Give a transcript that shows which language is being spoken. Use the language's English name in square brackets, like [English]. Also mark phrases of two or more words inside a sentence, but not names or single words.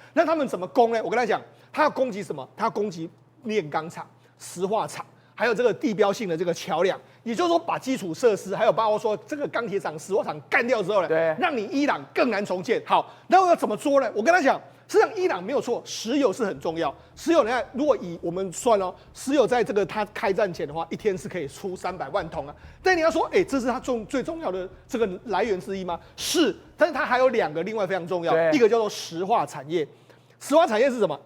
[Chinese] 那他們怎麼攻呢？我跟他講，他要攻擊什麼？他要攻擊煉鋼廠、石化廠，還有這個地標性的這個橋梁。也就是說，把基礎設施，還有包括說這個鋼鐵廠、石化廠幹掉之後呢，對，讓你伊朗更難重建。好，那我要怎麼做呢？我跟他講，實際上伊朗沒有錯，石油是很重要。石油，你看，如果以我們算哦，石油在這個他開戰前的話，一天是可以出300萬桶啊。但你要說，這是他最重要的這個來源之一嗎？是，但是它還有2個另外非常重要，一個叫做石化產業。石化產業是什麼？